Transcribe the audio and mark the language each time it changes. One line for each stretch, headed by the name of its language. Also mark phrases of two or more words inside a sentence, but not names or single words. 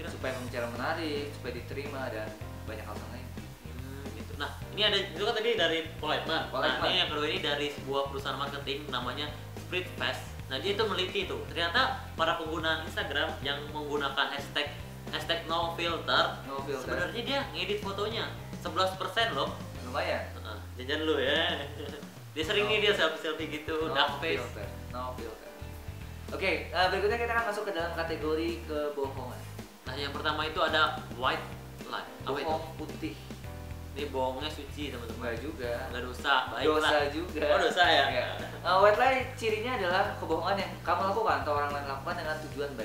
Indonesian: Supaya pembicaraan menarik, supaya diterima, dan banyak hal lain. Gitu. Nah, ini ada juga tadi dari Paul Ekman. Paul Nah, Ekman. ini yang kedua ini dari sebuah perusahaan marketing namanya Spreadfast. Nah, dia itu meneliti tuh. Ternyata para pengguna Instagram yang menggunakan hashtag
English: no filter, No filter.
Indonesian: sebenarnya dia ngedit fotonya 11% loh. Lumayan. Jajan lu ya. Dia sering nih dia selfie gitu,
English: dark face. Filter. No filter.
Indonesian: Oke, berikutnya kita akan masuk ke dalam kategori kebohongan. Nah, yang pertama itu ada
English: white lie.
Indonesian: Apa itu? Bohong putih. Ini bohongnya suci, teman-teman. Enggak juga. Enggak dosa, baik Dosa lah. juga. Oh, dosa ya? Iya.
English: White lie
Indonesian: cirinya adalah kebohongan yang kamu lakukan atau orang lain lakukan dengan tujuan baik.